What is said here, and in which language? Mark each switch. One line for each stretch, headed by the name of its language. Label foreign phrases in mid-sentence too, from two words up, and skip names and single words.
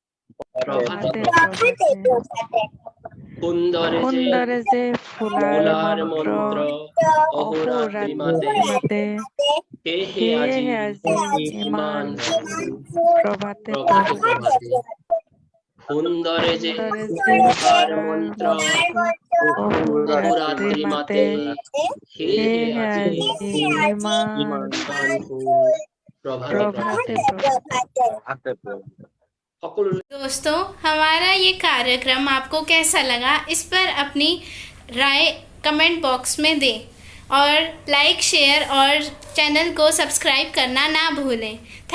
Assamese: সুন্দৰে যে ফুলাৰ মন্ত্ৰ অহোৰাত্ৰি মাতে, সেয়েহে আজি ইমান প্ৰভাতে সুন্দৰে যে ফুলাৰ মন্ত্ৰ অহোৰাত্ৰি মাতে, সেয়েহে আজি ইমান प्रभाते।
Hindi: दोस्तों, हमारा ये कार्यक्रम आपको कैसा लगा, इस पर अपनी राय
English: comment box
Hindi: में दें और
English: like, share
Hindi: और चैनल को सब्सक्राइब करना ना भूलें।